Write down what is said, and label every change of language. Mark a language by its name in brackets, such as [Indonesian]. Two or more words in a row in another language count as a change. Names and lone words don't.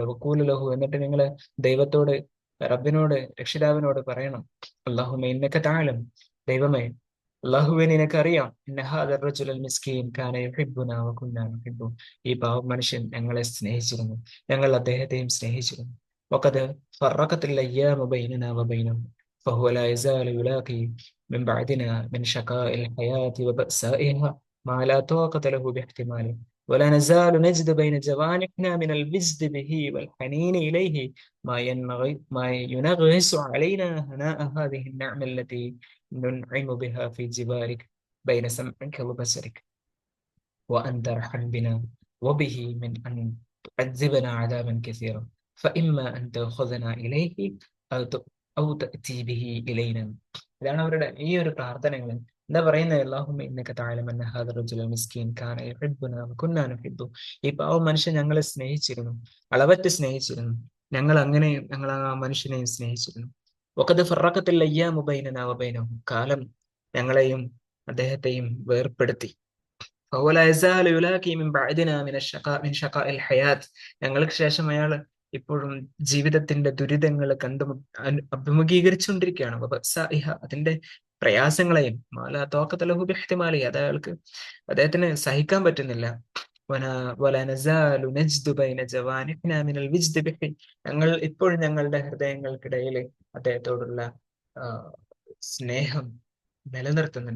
[Arabic] وقولوا له, [Malayalam] എന്നിട്ട് നിങ്ങൾ ദൈവത്തോട്, റബ്ബിനോട്, രക്ഷിതാവിനോട് പറയണം, [Arabic] اللهم إنك تعلم, [Malayalam] ദൈവമേ, അള്ളാഹുവേ നിനക്കറിയാം, [Arabic] إن هذا الرجل المسكين كان يحبنا وكنا نحبه, [Malayalam] ഈ പാവ മനുഷ്യൻ ഞങ്ങളെ സ്നേഹിച്ചിരുന്നു, ഞങ്ങൾ അദ്ദേഹത്തെയും സ്നേഹിച്ചിരുന്നു. [Arabic] وقد فرقت الأيام بيننا وبينه فهو لا يزال يلاقي من بعدنا من شقاء الحياة وبأسائها ما لا طاقة له باحتماله ولا نزال نجد بين جوانحنا من الوجد به والحنين إليه ما ينغص علينا هناء هذه النعمة التي ننعم بها في جوارك بين سمعك وبصرك وأنت أرحم بنا وبه من أن تعذبنا عذابا كثيرا فإما أن تأخذنا إليه أو أو تأتي به إلينا. [Malayalam] ഇതാണ് അവരുടെ ഈ ഒരു പ്രാർത്ഥനകൾ. എന്താ പറയുന്നത്? [Arabic] اللهم إنك تعلم أن هذا الرجل المسكين كان يحبنا وكنا نحبه, [Malayalam] ഈ പാവ മനുഷ്യൻ ഞങ്ങളെ സ്നേഹിച്ചിരുന്നു, അളവറ്റ് സ്നേഹിച്ചിരുന്നു, ഞങ്ങൾ ആ മനുഷ്യനെയും സ്നേഹിച്ചിരുന്നു. [Arabic] وقد فرقت الأيام بيننا وبينه, [Malayalam] കാലം ഞങ്ങളെയും അദ്ദേഹത്തെയും വേർപ്പെടുത്തി. [Arabic] فهو لا يزال يلاقي من بعدنا من الشقاء من شقاء الحياة. [Malayalam] ഞങ്ങൾക്ക് ശേഷം അയാൾ ഇപ്പോഴും ജീവിതത്തിന്റെ ദുരിതങ്ങൾ അഭിമുഖീകരിച്ചുകൊണ്ടിരിക്കുകയാണ്. വബഅ്സാഇഹ, അതിന്റെ പ്രയാസങ്ങളെയും. [Arabic] ما لا طاقة له باحتماله, [Malayalam] അത് അയാൾക്ക് അദ്ദേഹത്തിന് സഹിക്കാൻ പറ്റുന്നില്ല. [Arabic] ولا نزال نجد بين جوانحنا من الوجد به, [Malayalam] ഞങ്ങൾ ഇപ്പോഴും ഞങ്ങളുടെ ഹൃദയങ്ങൾക്കിടയിൽ അദ്ദേഹത്തോടുള്ള ആ, സ്നേഹം നിലനിർത്തുന്നുണ്ട്.